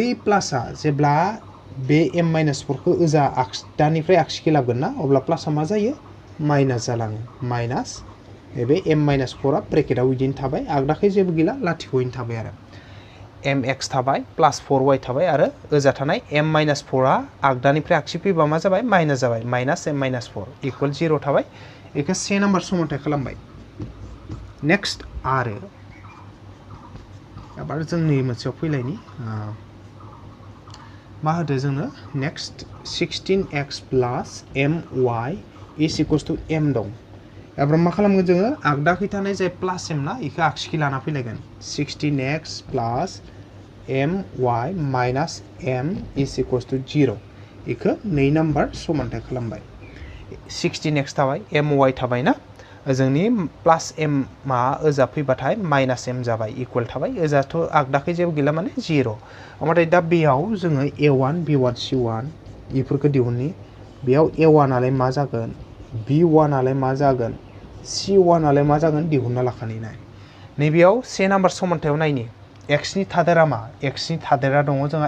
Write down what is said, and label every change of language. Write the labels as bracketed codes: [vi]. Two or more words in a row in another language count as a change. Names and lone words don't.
[brx] प्लासआ जेब्ला बे m माइनास 4 खौ ओजा आगदानिफ्राय आगसिखै लाबोगोन ना अब्ला प्लासआ मा जायो माइनास जालाङो माइनास बे m माइनास 4 आ ब्रेकेटआव इदिनो थाबाय आगदाखै जेबो गैला लाथिख'यैनो थाबाय आरो mx थाबाय प्लास 4y थाबाय आरो ओजा थानाय m माइनास 4 आ आगदानिफ्राय आगसि फैबा मा जाबाय माइनास जाबाय माइनास [en] m minus 4 equal 0 [brx] थाबाय बेखौ से नाम्बार समानथाय खालामबाय नेक्स्ट आरो एबार जोंनि मोनसेयाव फैलायनि मा होदो जोंनो नेक्स्ट [en] 16x plus my is equals to m [brx] दं एबार मा खालामगोन जोङो आगदाखै थानाय जाय प्लास m ना इखो आगसिखै लाना फैलायगोन 16x प्लस [en] my minus m is equals to 0 [brx] इखो 2 नम्बर समानथाय खालामबाय 16x थाबाय my थाबाय ना जोंनि प्लास m मा ओजा फैबाथाय माइनास m जाबाय इक्वल थाबाय ओजाथ' आगदाखै जेबो गैला माने 0 ओमफ्राय दा बेयाव जोङो a1 b1 c1 इफोरखौ दिहुननि बेयाव a1 आलाय मा जागोन b1 आलाय मा जागोन c1 आलाय मा जागोन दिहुनना लाखानि नाय नैबेयाव से नाम्बार समानथायाव नायनि x नि थादेरा मा x नि थादेरा दङ जोंहा